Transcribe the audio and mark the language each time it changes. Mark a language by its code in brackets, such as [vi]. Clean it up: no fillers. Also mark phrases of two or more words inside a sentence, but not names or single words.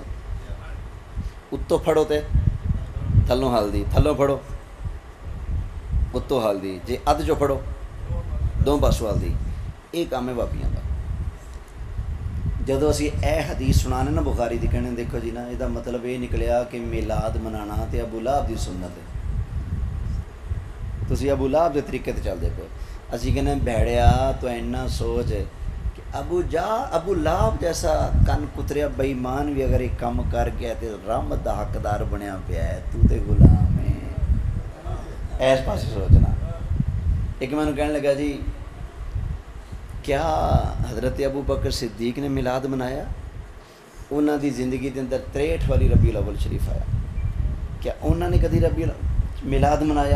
[pa] اتوں پھڑو تے تھلوں ہلدی، تھلوں پھڑو اتوں ہلدی، جے ادھ جو پھڑو دو پاسوں ہلدی، یہ کام ہے باپیاں دا۔ جدو اسی اے حدیث سنانے نا بخاری دی کہنے دیکھو جی نا یہ مطلب یہ نکلیا کہ میلاد منانا تے ابو لہب دی سنت ہے، تسی ابو لہب دے طریقے تے چل دے پے، اسی کہنے بھیڑیا تو اینا سوچ ہے ابو لہب جیسا کن کتریا بے ایمان بھی اگر ایک کم کر گیا تے رحمت دا حقدار بنیا پیا ہے، تو تے غلام ہے، ایس پاس سوچنا۔ [ur] ایک میں نے کہنے لگا جی کیا حضرت ابو بکر صدیق نے میلاد منایا؟ [pa] انہاں دی زندگی دے اندر 63 والی ربیع الاول شریف آیا، کیا انہاں نے کدی میلاد منایا؟